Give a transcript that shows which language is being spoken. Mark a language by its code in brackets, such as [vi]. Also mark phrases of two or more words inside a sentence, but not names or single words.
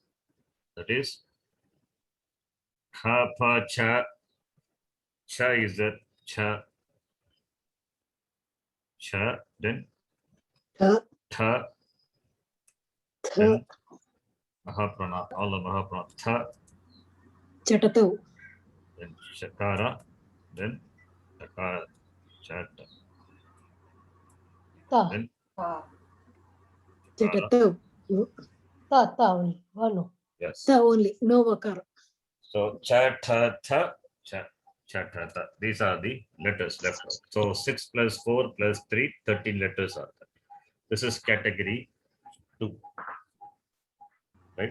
[en] That is Kha, Pa, Cha. Cha is the Cha. Cha, then Tha, Tha, then Mahaprana, all the Mahaprana. Tha, Chatatau. then Shakara, then Takara, Chata. Ta, Then Chatatau. ta only. One. yes. Ta only. No vakara. So Cha, Tha, Tha, Cha, Cha, Tha, Tha. These are the letters left out. So 6 plus 4 plus 3, 13 letters are there. This is category 2. Right?